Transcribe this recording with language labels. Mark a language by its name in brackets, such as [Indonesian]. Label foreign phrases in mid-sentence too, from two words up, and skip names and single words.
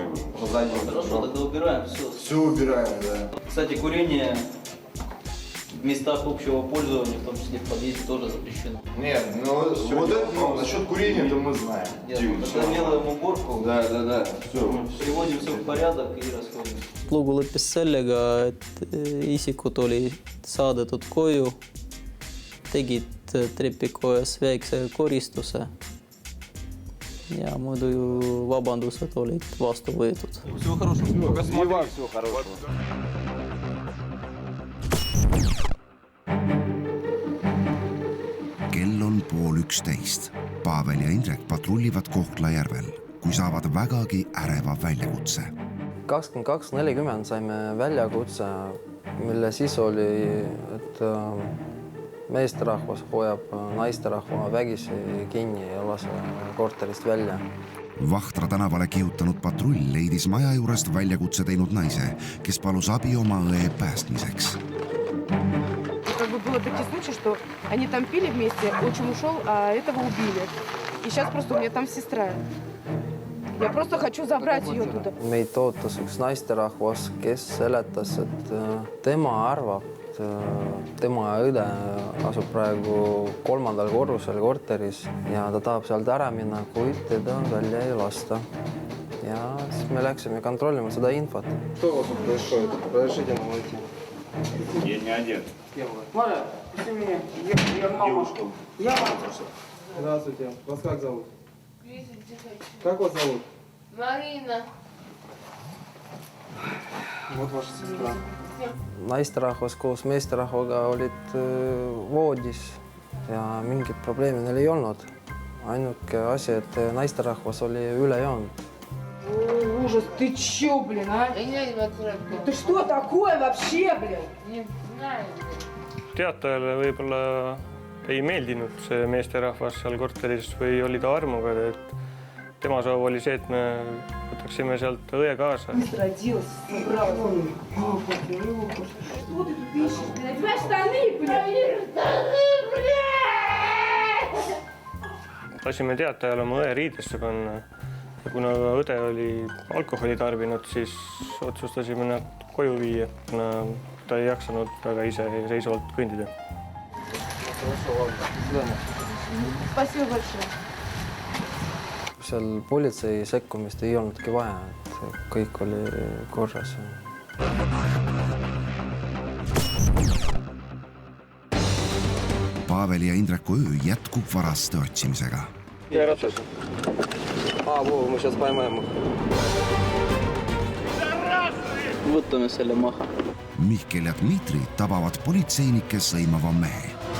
[Russian] Хорошо, тогда убираем все. Все убираем, да. Кстати, курение в местах общего пользования, в том числе в подъезде, тоже запрещено. Нет, ну вот это, ну, насчет курения, это мы знаем. Тогда делаем уборку, Да, все. приводим все в порядок и расходимся. [Estonian] Lugu lõppes sellega, et isikud olid saadetud koju, tegid trepikojas väikse koristuse ja muidu vabandused olid vastu võetud. [Russian] Всего хорошего. И вам всего хорошего. [Estonian] Kell on 10:30. Pavel ja Indrek patrullivad Kohtla-Järvel, kui saavad vägagi äreva väljakutse. 22:40 saime väljakutse, mille sisu oli, et meesterahvas hoiab naisterahva vägisi kinni ja lase korterist välja. Vahtra tänavale kihutanud patrull leidis maja juurest väljakutse teinud naise, kes palus abi oma õe päästmiseks. [Russian] Как бы было такие случаи, что они там пили вместе, отчим ушел, а этого убили. И сейчас просто у меня там сестра. Я просто хочу забрать ее туда. [Estonian] Meid ootas üks naisterahvas, kes seletas, et tema arvab, et tema õde asub praegu 3. korrusel korteris ja ta tahab sealt ära minna, kuid teda välja ei lasta. Ja siis me läksime kontrollima seda infot. [Russian] Что у вас тут происходит? Разрешите нам войти. Я не одет. Мария, пусти меня. Я мама. Я мама. Здравствуйте. Вас как зовут? Как вас зовут? Марина. Вот ваша сестра. [Estonian] Naisterahvas koos meesterahvaga olid voodis ja mingit probleemi neil ei olnud. Ainuke asi, et naisterahvas oli üle joonud. [Russian] Ужас, ты чё, блин, а? Ты что такое вообще, блин? Не знаю. [Estonian] Teatajale võib-olla ei meeldinud see meesterahvas seal korteris või oli ta armuga, et tema soov oli see, et me võtaksime sealt õe kaasa. [Russian] Родилась, собрала. Что ты тут ищешь? Тебя штаны, блин! [Estonian] Lasime teatajale oma õe riidesse panna. Ja kuna õde oli alkoholi tarbinud, siis otsustasime nad koju viia. Ta ei jaksanud väga ise seisvalt kõndida. [Russian] Спасибо большое. [Estonian] Seal politsei sekkumist ei olnudki vaja, et kõik oli korras. Pavel ja Indreku öö jätkub varaste otsimisega. [Russian] Мы сейчас поймаем их. [Estonian] Võtame selle maha. Mihkel ja Dmitri tabavad politseinike sõimava mehe.